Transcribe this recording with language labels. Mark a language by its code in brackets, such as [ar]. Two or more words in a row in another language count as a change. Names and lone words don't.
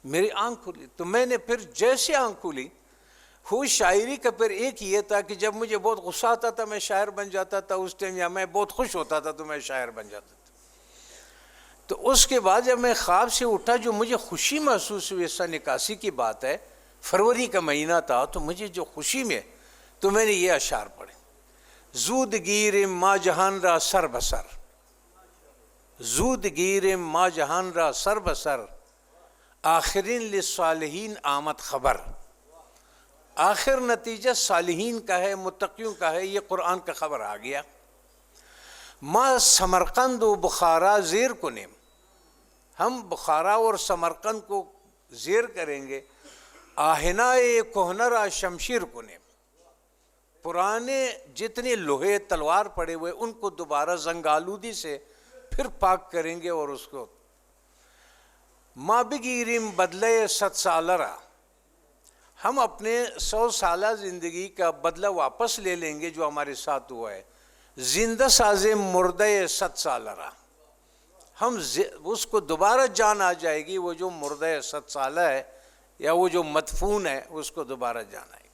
[ur] میری آنکھ کھلی، تو میں نے پھر جیسے آنکھ کھلی، وہ شاعری کا پھر ایک یہ تھا کہ جب مجھے بہت غصہ آتا تھا میں شاعر بن جاتا تھا اس ٹائم، یا میں بہت خوش ہوتا تھا تو میں شاعر بن جاتا تھا۔ تو اس کے بعد جب میں خواب سے اٹھا، جو مجھے خوشی محسوس ہوئی، سن 81 کی بات ہے، فروری کا مہینہ تھا، تو مجھے جو خوشی میں، تو میں نے یہ اشعار پڑھے: [fa] زود گیرم ما جہان را سر بسر، زود گیرم ما جہان را سر بسر، آخرین للصالحین آمد خبر۔ [ur] آخر نتیجہ صالحین کا ہے، متقیوں کا ہے، یہ قرآن کا خبر آ گیا۔ [fa] ما سمرقند و بخارا زیر کنیم، [ur] ہم بخارا اور سمرقند کو زیر کریں گے۔ [fa] آہنائے کوہنرا شمشیر کنیم، [ur] پرانے جتنے لوہے تلوار پڑے ہوئے ان کو دوبارہ زنگ آلودی سے پھر پاک کریں گے، اور اس کو [fa] ما بگیریم بدلے 100 سالرا، [ur] ہم اپنے 100 سالہ زندگی کا بدلہ واپس لے لیں گے جو ہمارے ساتھ ہوا ہے۔ [fa] زندہ ساز مردہ 100 سالرا، [ur] ہم اس کو دوبارہ جان آ جائے گی، وہ جو مردہ 100 سالہ ہے یا وہ جو مدفون ہے اس کو دوبارہ جان آئے گی۔